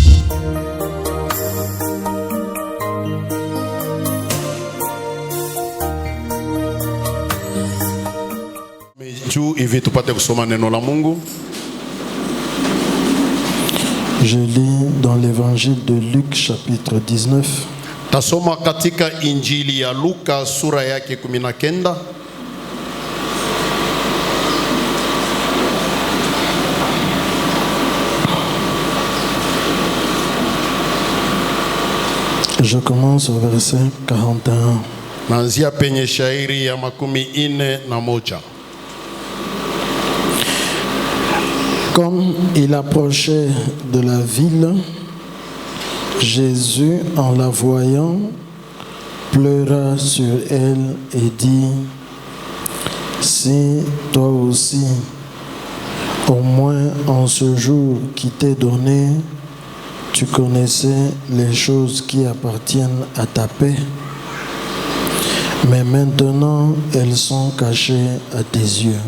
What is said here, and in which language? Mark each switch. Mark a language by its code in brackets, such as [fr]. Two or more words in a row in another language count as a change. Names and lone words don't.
[sw] Hivi tupate kusoma neno la Mungu. [fr] Je lis dans l'évangile de Luc chapitre 19. [sw] Tasoma katika injili ya Luka sura yake 19. [fr] Je commence au verset 41. [sw] Naanzia penye shairi ya 41. [fr] Comme il approchait de la ville, Jésus, en la voyant, pleura sur elle et dit: si toi aussi, au moins en ce jour qui t'est donné, tu connaissais les choses qui appartiennent à ta paix, mais maintenant elles sont cachées à tes yeux.